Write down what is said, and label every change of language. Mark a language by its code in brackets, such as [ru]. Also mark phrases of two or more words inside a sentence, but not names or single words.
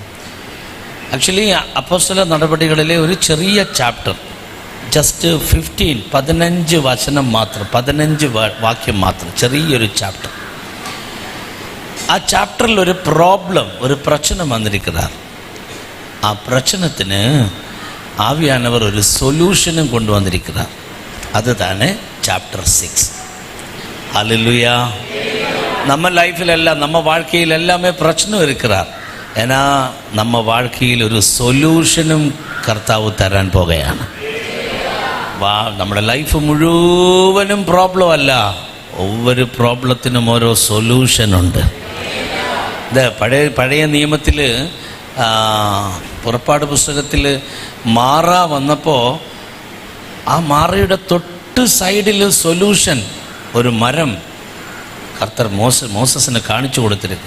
[ml] ആക്ച്വലി അപ്പോസ്തല നടപടികളിലെ ഒരു ചെറിയ ചാപ്റ്റർ, ജസ്റ്റ് 15 വചനം മാത്രം, 15 വാക്യം മാത്രം, ചെറിയൊരു ചാപ്റ്റർ. ആ ചാപ്റ്ററിൽ ഒരു പ്രശ്നം വന്നിരിക്കുന്നത്. ആ പ്രശ്നത്തിന് ആവിയാനവർ ഒരു സൊല്യൂഷനും കൊണ്ടുവന്നിരിക്കുന്നത്. അത് തന്നെ ചാപ്റ്റർ 6. ഹല്ലേലൂയ. [ta] நம்ம லைஃப்ல நம்ம வாழ்க்கையில் எல்லாமே பிரச்சனை இருக்கிறார். ஏன்னா நம்ம வாழ்க்கையில் [ml] ഒരു സൊല്യൂഷനും കർത്താവ് തരാൻ പോകുകയാണ്. നമ്മുടെ ലൈഫ് മുഴുവനും പ്രോബ്ലം അല്ല, ഒവ്വൊരു പ്രോബ്ലത്തിനും ഓരോ സൊല്യൂഷനുണ്ട്. ഇത് പഴയ നിയമത്തിൽ പുറപ്പാട് പുസ്തകത്തിൽ മാറ വന്നപ്പോൾ ആ മാറയുടെ തൊട്ട് സൈഡിൽ സൊല്യൂഷൻ, ഒരു മരം കർത്തർ മോസസിന് കാണിച്ചു കൊടുത്തിരിക്കുക.